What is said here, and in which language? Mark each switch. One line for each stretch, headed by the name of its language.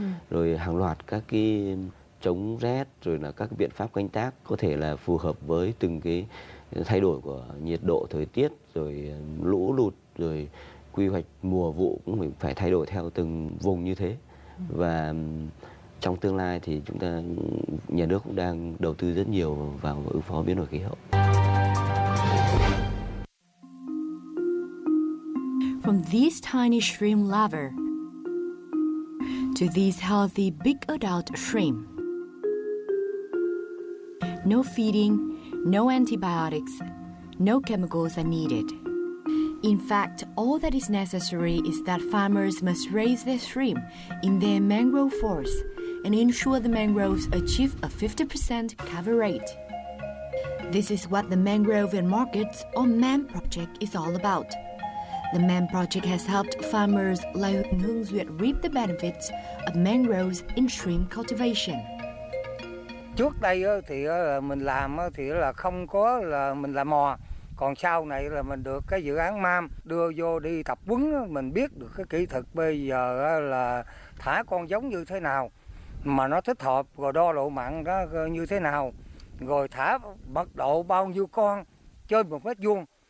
Vietnamese: Rồi hàng loạt các cái chống rét, rồi là các cái biện pháp canh tác có thể là phù hợp với từng cái thay đổi của nhiệt độ, thời tiết, rồi lũ lụt, rồi quy hoạch mùa vụ cũng phải thay đổi theo từng vùng như thế. Và trong tương lai thì nhà nước cũng đang đầu tư rất nhiều vào ứng phó biến đổi khí hậu.
English: From this tiny shrimp larvae to these healthy big adult shrimp. No feeding, no antibiotics, no chemicals are needed. In fact, all that is necessary is that farmers must raise their shrimp in their mangrove forests and ensure the mangroves achieve a 50% cover rate. This is what the Mangrove and Markets, or MAM project, is all about. The MAM project has helped farmers like Hương Duyệt reap the benefits of mangroves in shrimp cultivation.
Vietnamese: Trước đây thì mình làm thì là không có là mình làm mò. Còn sau này là mình được cái dự án MAM đưa vô đi tập huấn, mình biết được cái kỹ thuật bây giờ là thả con giống như thế nào mà nó thích hợp, rồi đo độ mặn đó như thế nào, rồi thả mật độ bao nhiêu con trên 1 mét vuông.